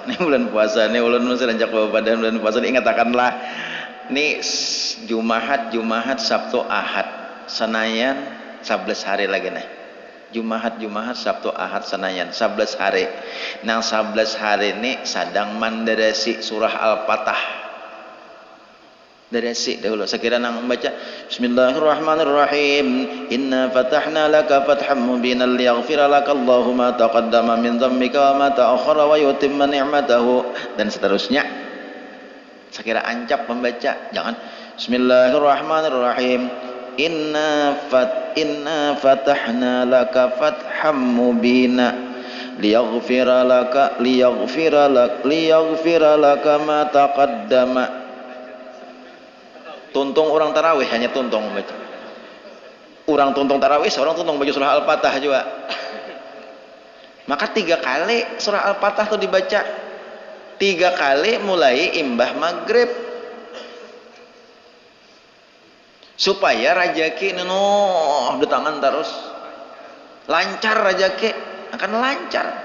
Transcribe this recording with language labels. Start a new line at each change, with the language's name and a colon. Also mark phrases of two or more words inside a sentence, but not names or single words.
Banjar: Ini bulan puasa nih ulun serenjak pada bulan puasa ingatakanlah ini Jumahat, Sabtu, Ahad, Senayan 11 hari lagi nih. Jumahat, Sabtu, Ahad, Senayan 11 hari. Nang 11 hari ini sadang mandarasi surah Al-Fatah. Darasi dahulu. Sekira nang membaca Bismillahirrahmanirrahim.
Arabic: إنا فتحنا لك فتحا مبينا ليغفر لك الله ما تقدم من ذنبك وما تأخر ويتم نعمته
Banjar: dan seterusnya. Sekira ancap membaca, jangan Bismillahirrahmanirrahim.
Arabic: إنا فتحنا لك فتحا مبينا ليغفر لك ما تقدم.
Banjar: Tuntung orang tarawih hanya tuntung membaca. Orang tuntung tarawih, seorang tuntung baca surah Al-Fatah juga. Maka 3 kali surah Al-Fatah itu dibaca. 3 kali mulai imbah maghrib supaya rajaki di tangan terus lancar, rajaki akan lancar.